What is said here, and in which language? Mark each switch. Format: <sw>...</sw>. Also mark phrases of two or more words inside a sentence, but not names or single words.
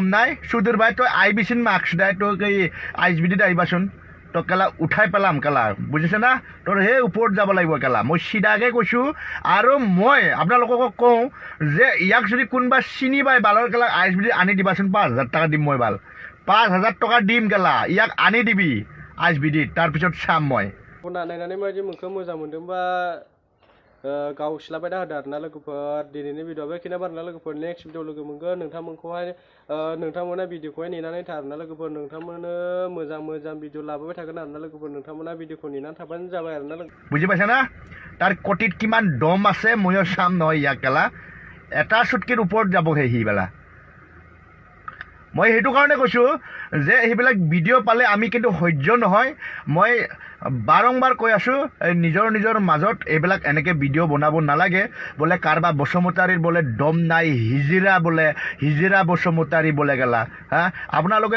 <as>নাই সুধীৰ ভাই তই আহিবিচোন মাৰ্কছ দাই তই এই আইচবিডিত আহিবাচোন তই কেলা উঠাই পেলাম কেলা বুজিছে না তোৰ সেই ওপৰত যাব লাগিব কেলা মই চিধাকৈ কৈছোঁ আৰু মই আপোনালোকক কওঁ যে ইয়াক যদি কোনোবা চিনি পায় বালৰ কেলা আইচবিডিত আনি দিবাচোন 5,000 টকা দিম মই বাল 5,000 টকা দিম কেলা ইয়াক আনি দিবি আইচবিডিত তাৰপিছত চাম মই</as> <brx>नायनानै माबायदि मोनखो मोजां मोनदोंबा गाव सिलाबाय दा होदो आरोना लोगोफोर दिनैनि भिडिअ बेखिनिया आरोना लोगोफोर</brx> <en>next video</en> <brx>लोगो मोनगोन नोंथांमोनखौहाय नोंथांमोना भिडिअखौहाय नेनानै था आरोना लोगोफोर नोंथांमोननो मोजां भिडिअ लाबोबाय थागोन आरोना लोगोफोर नोंथांमोना भिडिअखौ नेनानै थाबानो जाबाय आरोना</brx> <as>बुझि पाइছা ना তাৰ কটিত কিমান দম আছে ময়ো চাম নহয় ইয়াক কেলা এটা চুটকিৰ ওপৰত যাবহে সি বেলা মই সেইটো কাৰণে কৈছোঁ যে সেইবিলাক ভিডিঅ' পালে আমি কিন্তু সহ্য নহয় মই বাৰম্বাৰ কৈ আছোঁ নিজৰ মাজত এইবিলাক এনেকৈ ভিডিঅ' বনাব নালাগে বোলে কাৰোবাৰ বসুমতাৰীৰ বোলে দম নাই হিজিৰা বসুমতাৰী বোলে গেলা হা আপোনালোকে</as>